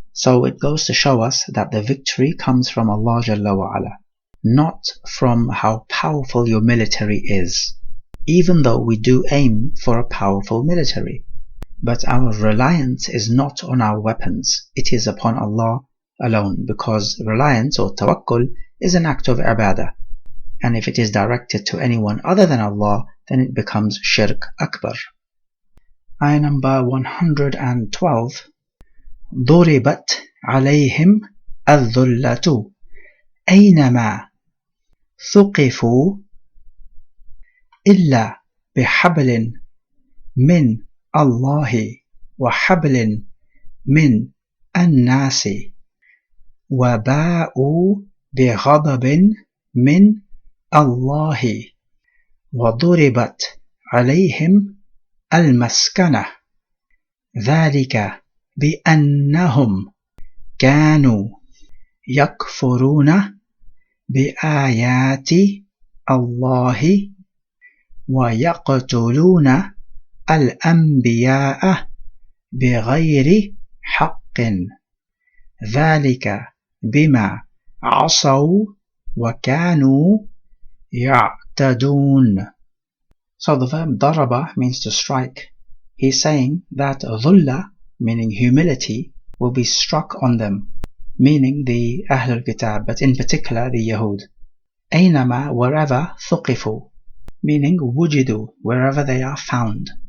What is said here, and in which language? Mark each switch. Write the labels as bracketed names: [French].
[English] So it goes to show us that the victory comes from Allah Jalla wa Ala, not from how powerful your military is, even though we do aim for a powerful military. But our reliance is not on our weapons, it is upon Allah alone, because reliance or tawakkul is an act of ibadah, and if it is directed to anyone other than Allah, then it becomes shirk akbar. Ayah number 112. [Arabic] ضربت عليهم الذلة أينما ثقفوا إلا بحبل من الله وحبل من الناس وباءوا بغضب من الله وضربت عليهم المسكنة ذلك بأنهم كانوا يكفرون بآيات الله ويقتلون الأنبياء بغير حق ذلك بما عصوا وكانوا يعتدون. [English] So the verb daraba means to strike. He's saying that dhulla, meaning humility, will be struck on them, meaning the Ahlul Kitab, but in particular the Yahud. Aynama, wherever, thuqifu, meaning wujidu, wherever they are found.